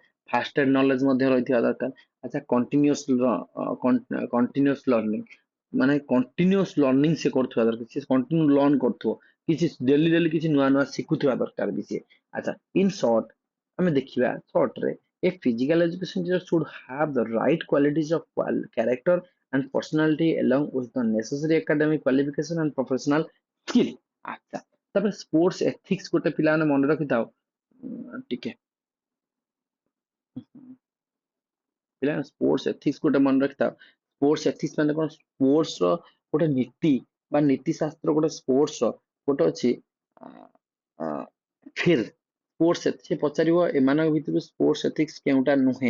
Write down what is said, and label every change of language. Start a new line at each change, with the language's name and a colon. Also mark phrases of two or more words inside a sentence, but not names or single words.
English: first aid knowledge
Odia: ମଧ୍ୟ ରହିଥିବା ଦରକାର। ଆଚ୍ଛା
English: continuous learning
Odia: ମାନେ
English: continuous learning
Odia: ସେ କରୁଥିବା ଦରକାର। ସେ
English: continue learn
Odia: କରୁଥିବ କିଛି
English: daily daily
Odia: କିଛି ନୂଆ ନୂଆ ଶିଖୁଥିବା ଦରକାର ବି ସିଏ।
English: ଆଚ୍ଛା in short
Odia: ଆମେ ଦେଖିବା
English: ସର୍ଟରେ a physical education teacher should have the right qualities of character and personality along with the necessary academic qualification and professional skill.
Odia: ଆଚ୍ଛା ତାପରେ
English: sports ethics
Odia: ଗୋଟେ ପିଲାମାନେ ମନେ ରଖିଥାଉ ଟିକେ ପିଲା
English: sports ethics
Odia: ଗୋଟେ ମନେ ରଖିଥାଉ।
English: sports ethics
Odia: ମାନେ କଣ ସ୍ପୋର୍ଟସ ର ଗୋଟେ ନୀତି ବା ନୀତି ଶାସ୍ତ୍ର ଗୋଟେ ସ୍ପୋର୍ଟସ ର ଗୋଟେ ଅଛି
English: fair sports
Odia: ସେ ପଚାରିବ ଏମାନଙ୍କ ଭିତରୁ
English: sports ethics
Odia: କେଉଁଟା ନୁହେଁ।